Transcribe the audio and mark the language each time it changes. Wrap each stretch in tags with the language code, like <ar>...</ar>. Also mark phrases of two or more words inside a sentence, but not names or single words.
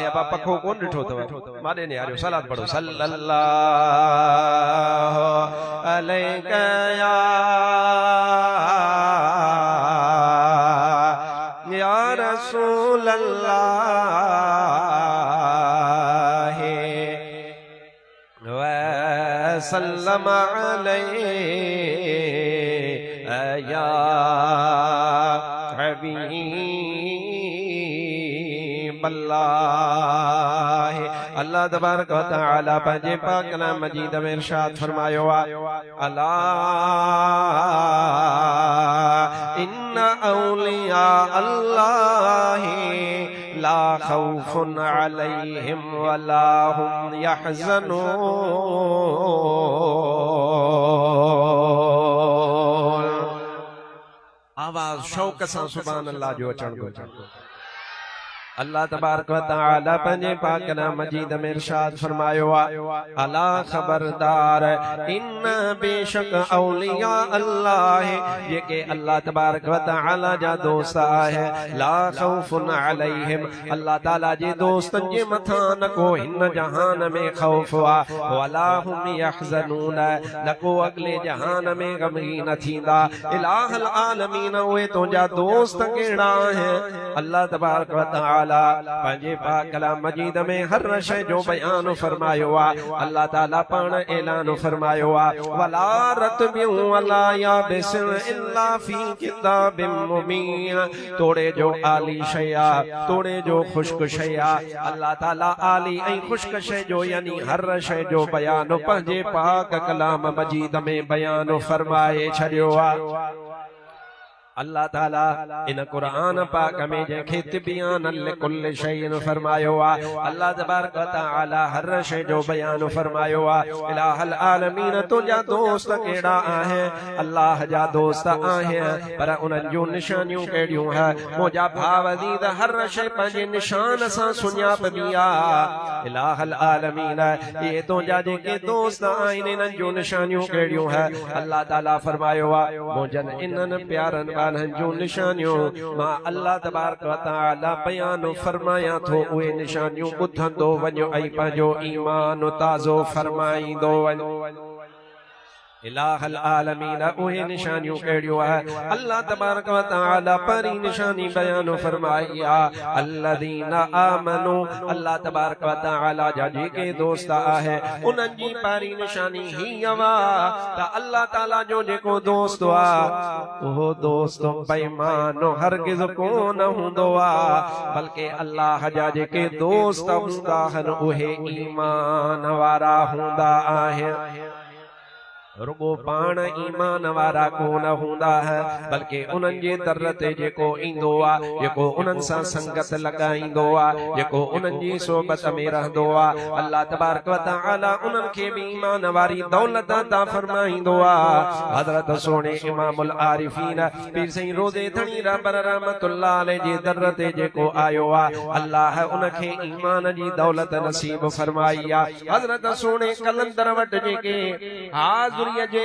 <sd>या पखो कोन ॾिठो अथव, माॾे ने आरियो सलात पढ़ो</sd> <ar>صلى الله عليك يا رسول الله وسلم عليه يا حبيب الله.</ar> <sd>अल्लाह तबारक व तआला पंहिंजे पाक कलाम मजीद में इरशाद फरमायो आहे,</sd> <ar>ألا إن أولياء الله لا خوف عليهم ولا هم يحزنون.</ar> <sd>आवाज शौक सां सुभान अल्लाह जो अचण घुरिजे। अल्लाह तबारक व तआला पंहिंजे पाक कलाम मजीद में इरशाद फरमायो आहे, अला खबरदार इन बेशक औलिया अल्लाह जेके अल्लाह तबारक व तआला जा दोस्त आहे,</sd> <ar>لا خوف عليهم</ar> <sd>अल्लाह ताला जे दोस्तन जे मथां न को हिन जहान में खौफ आहे,</sd> <ar>ولا هم يحزنون</ar> <sd>न को अगले जहान में गमगीन थींदा।</sd> <ar>إله العالمين</ar> <sd>उहे तुंहिंजा दोस्त कहिड़ा आहिनि। अल्लाह तबारक व तआला पंहिंजे पाक कलाम मजीद में हर शइ जो बयान फरमायो आहे। अल्लाह ताला पाण ऐलान फरमायो आहे,</sd> <ar>ولا رطب ولا يابس إلا في كتاب مبين.</ar> <sd>तोड़े जो आली शइ आहे, तोड़े जो खुश्क शइ आहे। अल्लाह ताला आली ऐं खुश्क शइ जो यानी हर शइ जो बयान पंहिंजे पाक कलाम मजीद में बयान फरमाए छॾियो आहे। अल्लाह ताला इन कुरान पाक में जंहिंखे</sd> <ar>تبيانا لكل شيء</ar> <sd>फरमायो आहे, अल्लाह तबारक व तआला हर शइ जो बयान फरमायो आहे।</sd> <ar>إله العالمين</ar> <sd>तुंहिंजा दोस्त कहिड़ा आहिनि? अल्लाह जा दोस्त आहिनि, पर उन्हनि जूं निशानियूं कहिड़ियूं हैं? मुंहिंजा भाउ अज़ीज़ हर शइ पंहिंजे निशान सां सुञापबी आहे।</sd> <ar>إله العالمين</ar> <sd>ये तुंहिंजा जेके दोस्त आहिनि इन्हनि जूं निशानियूं कहिड़ियूं हैं? अल्लाह ताला फरमायो आहे, मुंहिंजनि इन्हनि प्यारनि जो निशानियों मां अल्लाह तबारक व तआला बयान फरमाया थो, उहे निशानियूं ॿुधंदो वञो ऐं पंहिंजो ईमान ताज़ो फरमाईंदो वञो।</sd> <ar>إله العالمين</ar> <sd>उहे निशानियों कहिड़ियूं है अल्लाह तबारक व तआला परी निशानी बयान फरमाया</sd> <ar>الذين آمنوا</ar> <sd>अल्लाह तबारक व तआला जा जेके दोस्त आहे उन्हनि जी परी निशानी ही वा त अल्लाह ताला जो जेको दोस्त आ उहो दोस्त बेईमान हरगिज़ कोन हूंदो आ बल्कि अल्लाह जा जेके दोस्त हूंदा आहिनि उहे ईमान वारा हूंदा आहिनि रुगो पाण ईमान वारा कोन हूंदा है बल्कि उन्हनि जे दर ते जेको ईंदो आ जेको उन्हनि सां संगत लगाईंदो आ जेको उन्हनि जी सोबत में रहंदो आ अल्लाह तबारक व तआला उन्हनि खे भी ईमान वारी दौलत अता फरमाईंदो आ हजरत सोने इमामुल आरिफीन पीर सईं रोज़े थणी रबर रहमतुल्लाह अलैहि जे दर ते जेको आयो आ अल्लाह उनखे ईमान जी दौलत नसीब फरमाई आ हजरत सोने कलंदर वट जेके हाज़िर जे</sd>